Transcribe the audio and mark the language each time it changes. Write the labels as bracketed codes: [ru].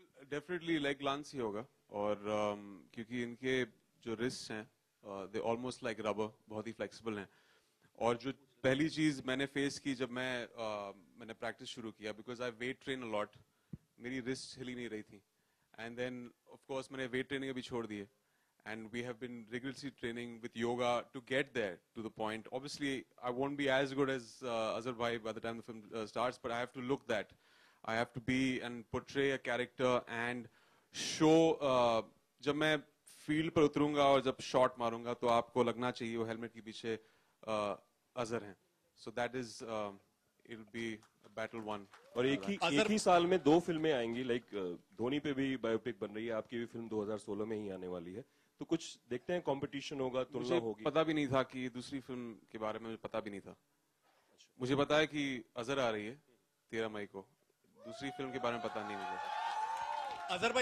[hi] Definitely like glance ही होगा, और क्योंकि इनके जो रिस्ट हैं [en] they almost like rubber, [hi] बहुत ही फ्लेक्सिबल हैं। और जो पहली चीज मैंने फेस की जब मैंने प्रैक्टिस शुरू किया, [en] because I weight train a lot, [hi] मेरी रिस्ट हिली नहीं रही थी, एंड देन ऑफ कोर्स मैंने वेट ट्रेनिंग अभी छोड़ दी है, [en] and we have been rigorously training with yoga to get there to the point. Obviously, I won't be as good as Azhar Bhai by the time the film starts, but I have to look that. I have to be and portray a character and show. [hi] जब मैं field पर उतरूंगा और जब shot मारूंगा तो आपको लगना चाहिए वो हेलमेट के पीछे अजहर हैं. [en] So that is, it'll be a battle won. [hi] और एक ही साल में 2 फिल्में आएंगी, लाइक धोनी पे भी बायोपिक बन रही है, आपकी भी फिल्म 2016 में ही आने वाली है, तो कुछ देखते हैं, कंपटीशन होगा, तुलना होगी? पता भी नहीं था कि दूसरी फिल्म के बारे में मुझे पता भी नहीं था. मुझे पता है कि अजहर आ रही है 13 मई को, दूसरी फिल्म के बारे में पता नहीं मुझे.